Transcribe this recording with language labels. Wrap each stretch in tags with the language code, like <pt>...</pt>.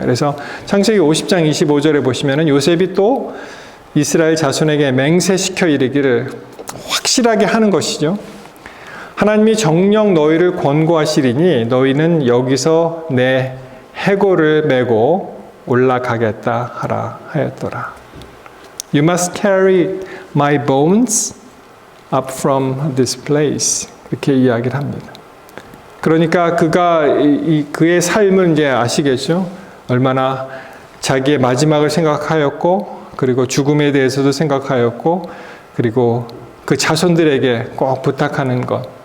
<ko>그래서 창세기 50장 25절에 보시면은 요셉이 또 이스라엘 자손에게 맹세시켜 이르기를 확실하게 하는 것이죠. 하나님이 정녕 너희를 권고하시리니 너희는 여기서 내 해골을 메고 올라가겠다 하라 하였더라.</ko> <en>You must carry my bones up from this place.</en> <ko>이렇게 이야기를 합니다. 그러니까 그의 삶을 이제 아시겠죠? 얼마나 자기의 마지막을 생각하였고, 그리고 죽음에 대해서도 생각하였고, 그리고 그 자손들에게 꼭 부탁하는 것.</ko>